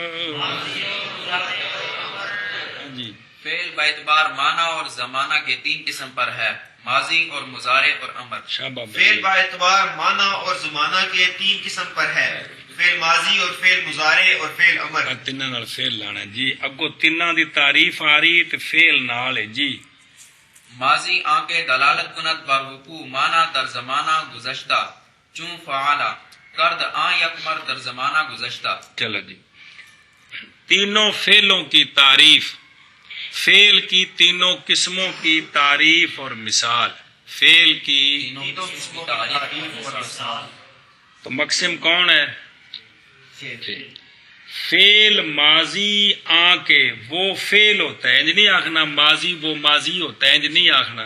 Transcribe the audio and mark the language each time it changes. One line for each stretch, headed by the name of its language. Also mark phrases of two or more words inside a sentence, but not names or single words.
Urdu: جی فعل با اعتبار معنی اور زمانہ کے 3 قسم پر ہے، ماضی اور مضارع اور امر۔ شاباش۔ فعل با اعتبار معنی اور زمانہ کے 3 قسم پر ہے، فعل ماضی اور فعل مضارع اور فعل امر۔
Punjabi: تیناں نال فعل لانا جی، اگو تیناں دی تعریف آ رہی تے فعل نال ہے جی۔
Persian: ماضی آنکہ دلالت کند بر وقوع معنی در زمانہ گزشتہ، چون فعالا کرد آن یکمر در زمانہ گزشتہ۔
Urdu: چلو جی، تینوں فعلوں کی تعریف، فعل کی تینوں قسموں کی تعریف اور مثال، فعل کی تینوں قسموں کی تعریف اور مثال۔ تو مقسم کون ہے؟ فعل ماضی آ کے وہ فعل ہوتا ہے،
Punjabi: انج نہیں آخنا
Urdu: ماضی وہ ماضی ہوتا ہے،
Punjabi: انج نہیں آخنا۔